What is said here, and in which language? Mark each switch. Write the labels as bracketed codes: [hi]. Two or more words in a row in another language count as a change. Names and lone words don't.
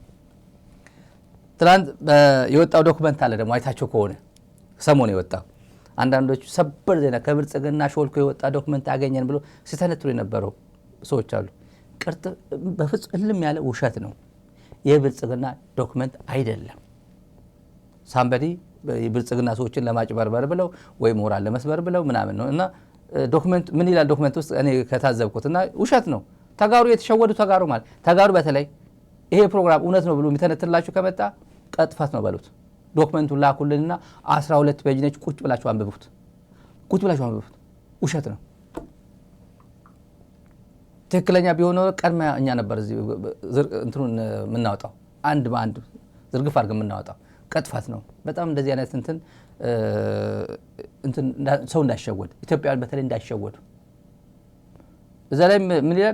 [am] ትላንት የወጣው ዶክመንት አለ ደግሞ አይታችሁ ከሆነ ሰሞኑ የወጣው አንዳንዶቹ ሰበር ዜና ከብልጽግና ሾልኮ የወጣ ዶክመንት አገኘን ብሎ ሲተነትሩ የነበረው ሰዎች አሉ። በፍጹም እልም ያለ ውሸት ነው። የብልጽግና ዶክመንት አይደለም። ሳምበዲ የብልጽግና ሰዎችን ለማጭበርበር ብለው ወይ ሞራል ለመስበር ብለው ምናምን ነው። እና ዶክመንት ምን ይላል? ዶክመንት ውስጥ እኔ ከታዘብኩት እና ውሸት ነው። ተጋሩ የተሸወዱ ተጋሩ ማለት ተጋሩ በተለይ ይሄ ፕሮግራም እውነት ነው ብሎ የሚተነትላችሁ ከመጣ ቀጥፈት ነው በሉት። ዶክመንቱን ላኩልንና 12 ፔጅ ነች። ቁጭ ብላችሁ አንብቡት። ውሸት ነው። ትክክለኛ ቢሆን ቀድማ እኛ ነበር እዚህ እንትኑን የምናወጣው፣ አንድ በአንድ ዝርግፍ አድርገን የምናወጣው። ቀጥፋት ነው በጣም። እንደዚህ አይነት እንትን ሰው እንዳይሸወድ፣ ኢትዮጵያውያን በተለይ እንዳይሸወዱ። እዛ ላይ ምን ይላል?